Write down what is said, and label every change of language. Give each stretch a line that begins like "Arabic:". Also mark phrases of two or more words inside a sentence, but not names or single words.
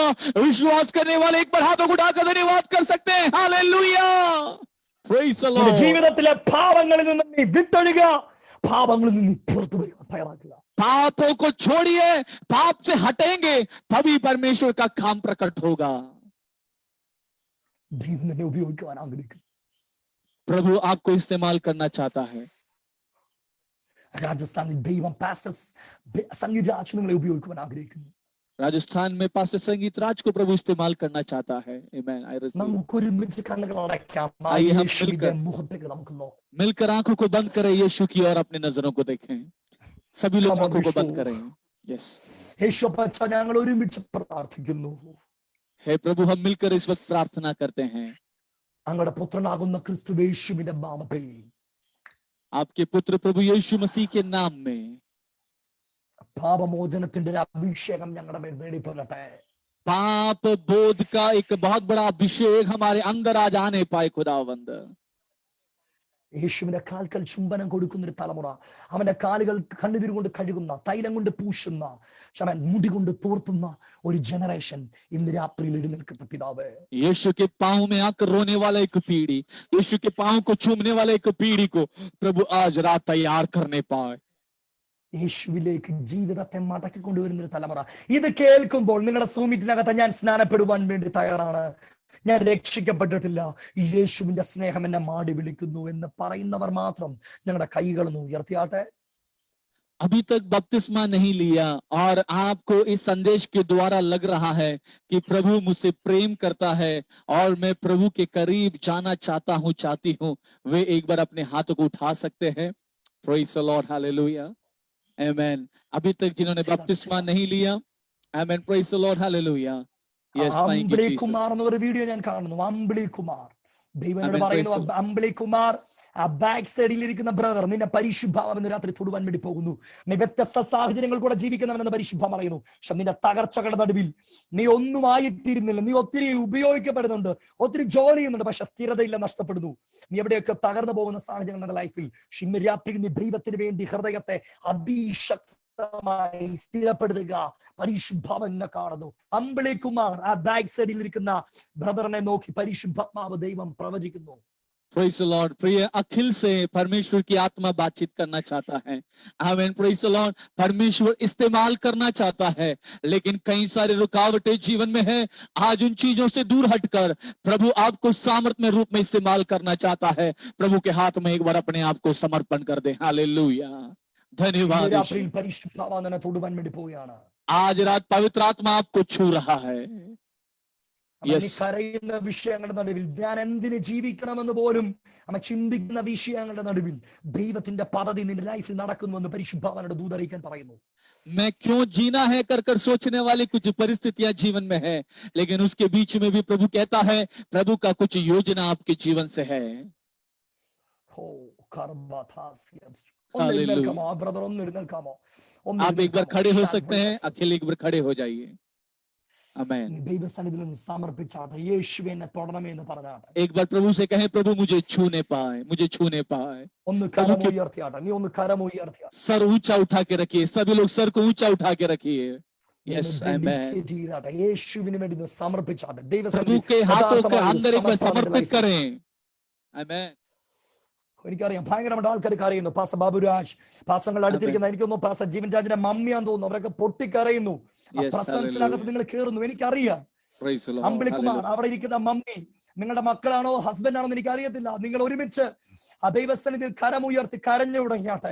Hindi: विश्वास करने वाले एक बार हाथों को उठाकर धन्यवाद कर सकते हैं। हालेलुया,
English: praise the Lord.
Malayalam: ജീവിതത്തിലെ പാപങ്ങളിൽ നിന്ന് നീ വിട്ടൊഴുക. പാപങ്ങളിൽ നിന്ന് പുറത്തു വരുവാൻ തയ്യാറാക്കുക.
Hindi: पापों को छोड़िए, पाप से हटेंगे, तभी परमेश्वर का काम प्रकट होगा।
Malayalam: ദൈവം നിന്നെ ഉപയോഗിക്കുവാൻ ആഗ്രഹിക്കുന്നു.
Hindi: प्रभु आपको इस्तेमाल करना चाहता है।
Malayalam: രാജസ്ഥാനിൽ ദൈവം പാസ്റ്റർ സംഗീതരാജ് നിങ്ങളെ ഉപയോഗിക്കുവാൻ ആഗ്രഹിക്കുന്നു.
Hindi: राजस्थान में पास्टर संगीत राज को प्रभु इस्तेमाल करना चाहता है।
English: Amen. I receive.
Malayalam: നമുക്ക് ഒരുമിച്ച് കണ്ണുകൾ അടയ്ക്കാം.
Hindi: आइए हम
Malayalam: യേശുവിന്റെ മുഖത്തേക്ക് നമുക്ക് നോക്കാം.
Hindi: मिलकर आंखों को बंद करें, यीशु की और अपनी नजरों को देखें। सभी लोग आंखों को बंद करें। यस,
Malayalam: യേശു അപ്പച്ചാ, ഞങ്ങൾ ഒരുമിച്ച് പ്രാർത്ഥിക്കുന്നു.
Hindi: हे प्रभु, हम मिलकर इस वक्त प्रार्थना करते हैं।
Malayalam: അങ്ങയുടെ പുത്രനാകുന്ന ക്രിസ്തു യേശുവിന്റെ നാമത്തിൽ
Hindi: आपके पुत्र प्रभु यीशु मसीह के नाम में
Malayalam: പാപമോചനത്തിന്റെ ഒരു അഭിഷേകം ഞങ്ങളുടെ മേൽ വെളിപ്പെടട്ടെ.
Hindi: पाप बोध का एक बहुत बड़ा अभिषेक हमारे अंदर आज आने पाए खुदावंद।
Malayalam: യേശുവിന്റെ കാൽക്കൽ ചുംബനം കൊടുക്കുന്ന ഒരു തലമുറ, അവന്റെ കാലുകൾ കണ്ണുനീർ കൊണ്ട് കഴുകുന്ന, തൈലം കൊണ്ട് പൂശുന്ന, മുടി കൊണ്ട് തോർത്തുന്ന ഒരു ജനറേഷൻ ഇന്ന് രാത്രിയിൽ എഴുന്നേൽക്കട്ടെ പിതാവേ.
Hindi: यीशु के पांव में आकर रोने वाला एक पीढ़ी, यीशु के पांव को चूमने वाला एक पीढ़ी को प्रभु आज रात तैयार करने पाए।
Malayalam: യേശുവിലേക്ക് ജീവിതത്തെ മടക്കി കൊണ്ടുവരുന്ന ഒരു തലമുറ ഇത് കേൾക്കുമ്പോൾ നിങ്ങളുടെ സൂമിറ്റിനകത്ത് ഞാൻ സ്നാനപ്പെടുവാൻ വേണ്ടി തയ്യാറാണ്, ഞാൻ രക്ഷിക്കപ്പെട്ടിട്ടില്ല, യേശുവിന്റെ സ്നേഹം എന്നെ മാടി വിളിക്കുന്നു എന്ന് പറയുന്നവർ മാത്രം ഞങ്ങളുടെ കൈകളൊന്ന് ഉയർത്തിയാട്ടെ.
Hindi: अभी तक बपतिस्मा नहीं लिया और आपको इस संदेश के द्वारा लग रहा है कि प्रभु मुझसे प्रेम करता है और मैं प्रभु के करीब जाना चाहता हूं, चाहती हूं, वे एक बार अपने हाथों को उठा सकते हैं।
English: praise the Lord,
Hindi: हालेलुया, आमेन। अभी तक जिन्होंने बपतिस्मा नहीं लिया, आमेन,
English: praise the Lord, hallelujah, yes, thank you
Malayalam: അമ്പിളി जीसस। കുമാർ എന്നൊരു വീഡിയോ ഞാൻ കാണുന്നു. അമ്പിളി കുമാർ, ദൈവനോട് Amen, പറയുന്നു,
English: praise the
Malayalam: അമ്പിളി കുമാർ, ആ
English: back side
Malayalam: ഇരിക്കുന്ന ബ്രദർ നിന്നെ പരിശുദ്ധാത്മാവ് ഇന്ന് രാത്രി തൊടുവാൻ വേണ്ടി പോകുന്നു. നീ വ്യത്യസ്ത സാഹചര്യങ്ങൾ കൂടെ ജീവിക്കുന്നവനെന്ന് പരിശുദ്ധം പറയുന്നു. പക്ഷെ നിന്റെ തകർച്ചകളുടെ നടുവിൽ നീ ഒന്നും ആയിത്തീരുന്നില്ല. നീ ഒത്തിരി ഉപയോഗിക്കപ്പെടുന്നുണ്ട്, ഒത്തിരി ജോലി ചെയ്യുന്നുണ്ട്, പക്ഷെ സ്ഥിരതയില്ല, നഷ്ടപ്പെടുന്നു. നീ എവിടെയൊക്കെ തകർന്നു പോകുന്ന സാഹചര്യങ്ങൾ നിന്റെ ലൈഫിൽ, ഇന്ന് രാത്രി നീ ദൈവത്തിന് വേണ്ടി ഹൃദയത്തെ അതിശക്തമായി സ്ഥിരപ്പെടുത്തുക. പരിശുദ്ധാത്മാവ് എന്നെ കാണുന്നു. അമ്പിളി കുമാർ, ആ
English: back side
Malayalam: ഇരിക്കുന്ന ബ്രദറിനെ നോക്കി പരിശുദ്ധാത്മാവ് ദൈവം പ്രവചിക്കുന്നു.
English: praise the Lord.
Hindi: प्रिय अखिल से परमेश्वर की आत्मा बातचीत करना चाहता है।
English: Amen, praise the Lord.
Hindi: परमेश्वर इस्तेमाल करना चाहता है, लेकिन कई सारे रुकावटें जीवन में है। आज उन चीजों से दूर हटकर प्रभु आपको सामर्थ्य में रूप में इस्तेमाल करना चाहता है। प्रभु के हाथ में एक बार अपने आप को समर्पण कर दे। हालेलुया, धन्यवाद।
Malayalam: രാത്രിയിൽ പരിശുദ്ധാത്മാവ് നിന്നെ തൊടുവാൻ വേണ്ടി പോവുകയാണ്.
Hindi: आज रात पवित्र आत्मा आपको छू रहा है।
Malayalam: നീ കരയുന്ന വിഷയങ്ങളുടെ നടുവിൽ, ഞാൻ എന്തിന് ജീവിക്കണമെന്ന് പോലും ചിന്തിക്കുന്ന വിഷയങ്ങളുടെ നടുവിൽ ദൈവത്തിന്റെ പദ്ധതി നിന്റെ ലൈഫിൽ നടക്കുന്നുവെന്ന് പരിശുദ്ധാത്മാവിനോട് ദൂതറിയിക്കാൻ പറയുന്നു.
Hindi: मैं क्यों जीना है कर सोचने वाली कुछ परिस्थितियां जीवन में है, लेकिन उसके बीच में भी प्रभु कहता है, प्रभु का कुछ योजना आपके जीवन से है।
Malayalam: ബ്രദർ ഒന്ന് എഴുന്നേൽക്കാമോ?
Hindi: आप एक बार खड़े हो सकते हैं, अकेले एक बार खड़े हो जाइए। आमेन।
Malayalam: ദൈവസന്നിധിയിൽ നിന്ന് സമർപ്പിച്ചാട്ടെ. യേശുവേ എന്നെ തൊടണമേ എന്ന് പറഞ്ഞാട്ടെ.
Hindi: एक बार प्रभु से कहें, प्रभु मुझे छूने पाए, मुझे छूने पाए।
Malayalam: ഒന്ന് കരമുയർത്തിയാട്ടെ. നീ ഒന്ന് കരമുയർത്തിയാട്ടെ.
Hindi: सर ऊंचा उठा के रखिए, सभी लोग सर को ऊंचा उठा के रखिए। यस, आमेन।
Malayalam: യേശുവിന് വേണ്ടി സമർപ്പിച്ചാട്ടെ.
Hindi: प्रभु के हाथों के अंदर एक बार समर्पित करें। आमेन।
Malayalam: എനിക്കറിയാം ഭയങ്കരമായിട്ട് ആൾക്കാർ കരയുന്നു. പാസ ബാബുരാജ്, പാസങ്ങൾ അടുത്തിരിക്കുന്ന, എനിക്കൊന്നും പാസ ജീവൻ രാജിന്റെ മമ്മിയാന്ന് തോന്നുന്നു, അവരൊക്കെ പൊട്ടിക്കരയുന്നു. പ്രസൻസിനകത്ത് നിങ്ങൾ കേറുന്നു, എനിക്കറിയാം. അമ്പിളിക്കുമാർ, അവിടെ ഇരിക്കുന്ന മമ്മി, നിങ്ങളുടെ മക്കളാണോ ഹസ്ബൻഡ് ആണോ എന്ന് എനിക്കറിയത്തില്ല. നിങ്ങൾ ഒരുമിച്ച് ആ ദൈവസന്നിധിയിൽ കരമുയർത്തി കരഞ്ഞു തുടങ്ങിയാട്ടെ.